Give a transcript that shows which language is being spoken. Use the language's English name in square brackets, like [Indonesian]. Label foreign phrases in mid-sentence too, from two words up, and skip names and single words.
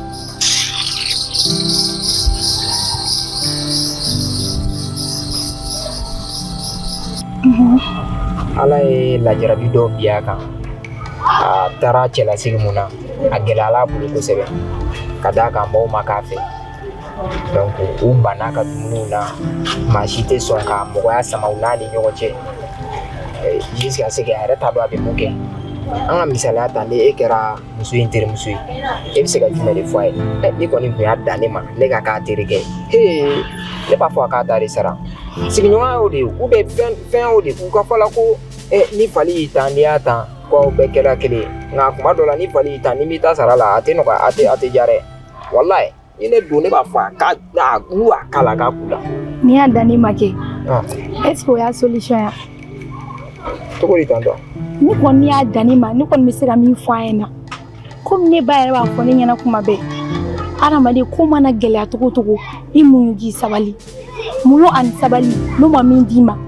[Bambara] Ala ye lajarabi dɔw bi a kan a taara cɛlasigi mun na a gɛlɛyala a bolo kosɛbɛ ka d'a kan mɔgɔw ma k'a fɛ donc u banna ka dumuniw na maa si tɛ sɔn ka mɔgɔya sama u n'a ni ɲɔgɔn cɛ [French] jusqu'à ce que [Bambara] a yɛrɛ t'a dɔn a bɛ mun kɛ an ka misaliya ta ni e kɛra muso in terimuso ye e bɛ se ka jumɛn de fɔ a ye ni kɔni tun y'a dan ne ma ne ka k'a terikɛ ye ne b'a fɔ a k'a ta de sara sigiɲɔgɔnya y'o de ye [French] ou bien [Bambara] fɛn y'o de ye u ka fɔ la ko ni fali y'i tan n'i y'a tan ko aw bɛɛ kɛra kelen ye nka kuma dɔ la ni fali y'i tan n'i m'i ta sara la a tɛ nɔgɔya a tɛ diya dɛ walayi ni ne don ne b'a fɔ a k'a n'u y'a k'a la k'a k'u la. N'i y'a dan ne ma kɛ [French] est-ce que [Bambara] o y'a solution ya? Cogo di tantɔ? Ne kɔni y'a dan ne ma ne kɔni bɛ se ka min fɔ a ɲɛna komi ne ba yɛrɛ b'a fɔ ne ɲɛna kuma bɛɛ adamaden ko mana gɛlɛya cogo o cogo i muɲu k'i sabali muɲu ani sabali n'o ma min d'i ma